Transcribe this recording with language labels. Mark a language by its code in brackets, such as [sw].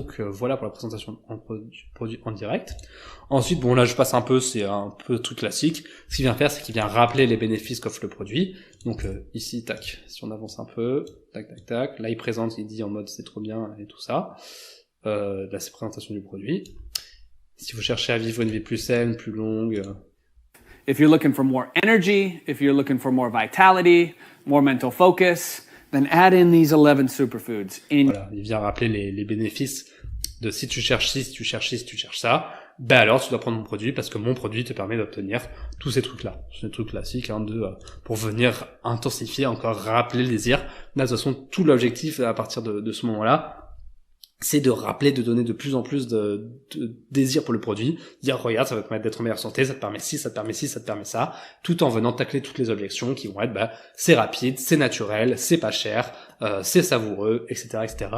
[fr] Voilà pour la présentation du produit en direct. Ensuite, bon là je passe un peu, c'est un peu truc classique. Ce qu'il vient faire, c'est qu'il vient rappeler les bénéfices qu'offre le produit. Donc ici, tac, si on avance un peu, tac, tac, tac. Là il présente, il dit en mode c'est trop bien et tout ça. Là c'est présentation du produit. Si vous cherchez à vivre une vie plus saine, plus longue. [en] If you're looking for more energy, if you're looking for more vitality, more mental focus, then add in these 11 superfoods. [fr] Voilà, il vient rappeler les bénéfices de si tu cherches ci, si tu cherches ci, si tu cherches ça, alors tu dois prendre mon produit parce que mon produit te permet d'obtenir tous ces trucs-là. C'est des trucs classiques pour venir intensifier, encore rappeler le désir. Là, de toute façon, tout l'objectif à partir de ce moment-là, c'est de rappeler, de donner de plus en plus de désir pour le produit, dire regarde, ça va te permettre d'être en meilleure santé, ça te permet ci, ça te permet ci, ça te permet ça, tout en venant tacler toutes les objections qui vont être c'est rapide, c'est naturel, c'est pas cher, c'est savoureux, etc., etc.